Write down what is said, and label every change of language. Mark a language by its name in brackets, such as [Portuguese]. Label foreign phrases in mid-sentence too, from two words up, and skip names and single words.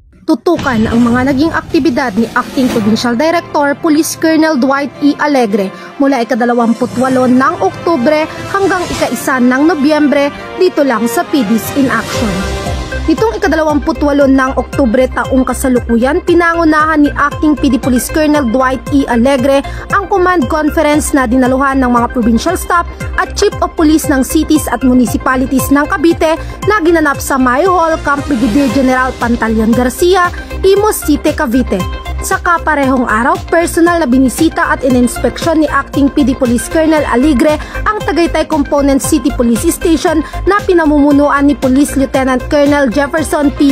[Filipino] tutukan ang mga naging aktibidad ni Acting Provincial Director Police Colonel Dwight E. Alegre mula ika-28 ng Oktubre hanggang ika-1 ng Nobyembre dito lang sa PDs in Action. Nitong ika-28 ng Oktubre taong kasalukuyan, pinangunahan ni Acting PD Police Colonel Dwight E. Alegre ang [English] command conference [Filipino] na dinaluhan ng mga [English] provincial staff [Filipino] at [English] chief of police [Filipino] ng cities at municipalities ng Cavite na ginanap sa Mayo Hall, Camp Brigadier General Pantaleon Garcia, Imus City, Cavite. Sa kaparehong araw, personal na binisita at ininspeksyon ni Acting PD Police Colonel Alegre ang Tagaytay Component City Police Station na pinamumunuan ni Police Lieutenant Colonel Jefferson P.